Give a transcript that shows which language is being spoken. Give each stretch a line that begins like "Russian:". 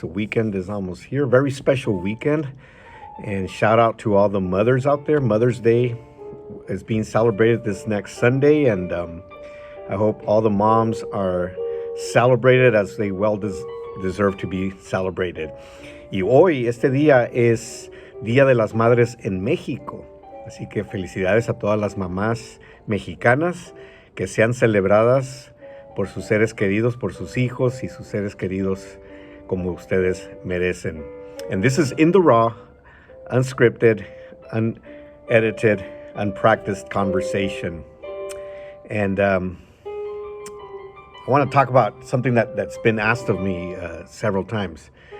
English: The weekend is almost here. Very special weekend. And shout out to all the mothers out there. Mother's Day is being celebrated this next Sunday. And I hope all the moms are celebrated as they deserve to be celebrated.
Spanish: Y hoy, este día es Día de las Madres en México. Así que felicidades a todas las mamás mexicanas que sean celebradas por sus seres queridos, por sus hijos y sus seres queridos como ustedes merecen.
English: And this is In the Raw, unscripted, unedited, unpracticed conversation. And I want to talk about something that's been asked of me several times.